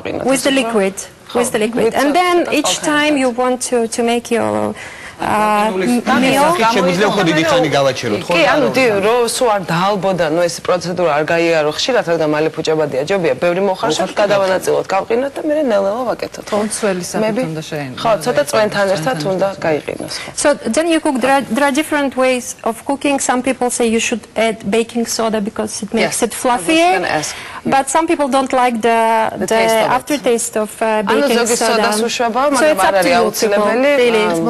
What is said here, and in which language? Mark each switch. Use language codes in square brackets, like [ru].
[en] With the liquid. And then each time you want to make your [ka] შეგვიძლია ხო დიდი ხანი გავაჩეროთ ხო? კი, ანუ რო სულ არ დაალბოდა, ეს პროცედურა არ გაიარო ხშირად, რადგან მალე ფუჭებადია ჯობია, ბევრი მოხარშოთ, გადავანაწილოთ, გავყინოთ და მე ნელ-ნელა ვაკეთოთ. თუნცველი საფუძველი უნდა შეინახო. ხო, ცოტა წვენთან ერთად უნდა გაიყინოს. [en] So then you cook. There are different ways of cooking. Some people say you should add baking soda because it makes it fluffier. But some people don't like the aftertaste of baking soda. So it's up to you. Really.